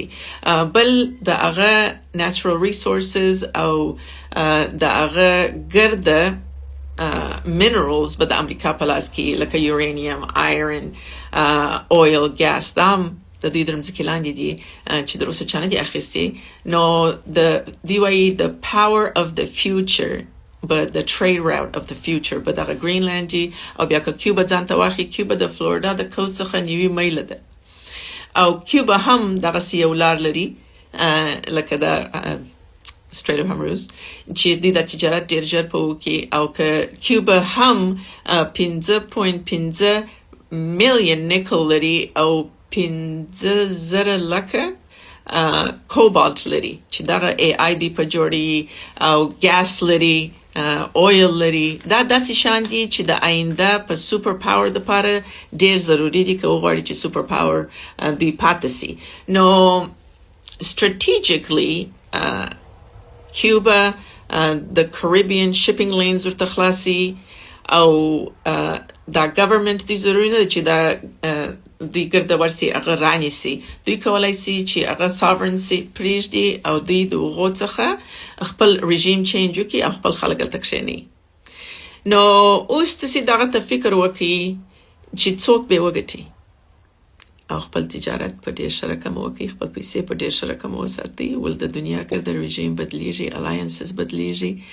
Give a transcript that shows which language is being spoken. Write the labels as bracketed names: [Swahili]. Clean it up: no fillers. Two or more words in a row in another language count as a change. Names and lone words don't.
[Pashto] بل د هغه [English] natural resources [Pashto] او د هغه ګرده minerals به د امریکا په لاس کې لکه [English] uranium, iron, oil, gas, [Pashto] دا هم د دوی د ځمکې لاندې دي چې د روسه چا نه دي اخیستي. نو دوی وایي [English] the power of the future but the trade route of the future [Pashto] به دغه ګرینلند دي. او بیا که کیوبا ځان ته واخلي، کیوبا د فلوریدا د کوست څخه 90 میله ده او کیوبا هم دغسې یو لار لري لکه د سټریټ اف هرموز چې دوی د تجارت ډېر ژر په وکړي. او که کیوبا هم 5.5 میلیون نیکل لري او 5,000,000 کوبالت لري چې دغه AI دی په جوړي، او ګاس لري، اویل لري. دا داسې شان دي چې د آینده په [English] super power [Pashto] دپاره ډېر ضروري دي که وغواړي چې [English] super power [Pashto] دوی پاتې سي. نو [English] strategically Cuba the Caribbean shipping lanes [Pashto] ورته خلاصي او دا government دي ضروري نه چې دا دوی ګرده ورسي هغه رانیسي دوی کولای سي چې هغه sovereignty پرېږدي او دوی د هغو څخه خپل [English] regime change [Pashto] وکړي او خپل خلک هلته کښېني نو اوس تاسې دغه ته فکر وکړي چې څوک به وګټي او خپل تجارت په ډېر ښه رقم وکړي خپل پیسې په ډېر ښه رقم وساتي ول د دنیا ګرده رژیم بدلیږي alliances بدلیږي